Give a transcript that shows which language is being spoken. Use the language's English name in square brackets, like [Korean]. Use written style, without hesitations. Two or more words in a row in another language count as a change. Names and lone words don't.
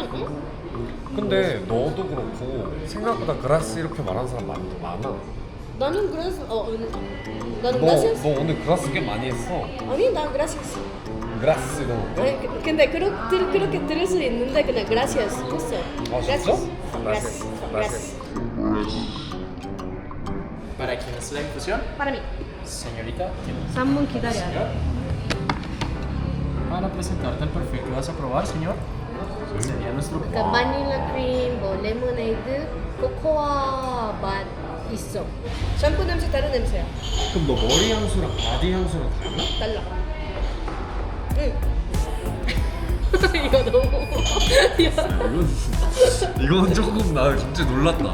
[Korean] 근데 너도 그렇고 생각보다 그라스 이렇게 말하는 사람 많아. 나는 그래서 나는 너 gracias. 오늘 그라스 꽤 많이 했어. 아니 난 gracias. 그라스 이러는데? 아니, 근데 그렇게 들을 수 있는데 그냥 gracias 했어. 아 진짜? [Spanish] Gracias. Gracias. ¿Para quién es la infusión? Para mí. Señorita, [Korean] 3분 기다려야 돼. [Spanish] para presentarte el perfil que vas a probar, señor, sería nuestro... [Korean] 그러니까 바닐라 크림, 뭐 레모네이드, 코코아 맛 있어. 샴푸 냄새 다른 냄새야. 그럼 너 머리 향수랑 바디 향수랑 달라? 달라. 응. 이거 너무. 이건 조금 나 갑자기 놀랐다.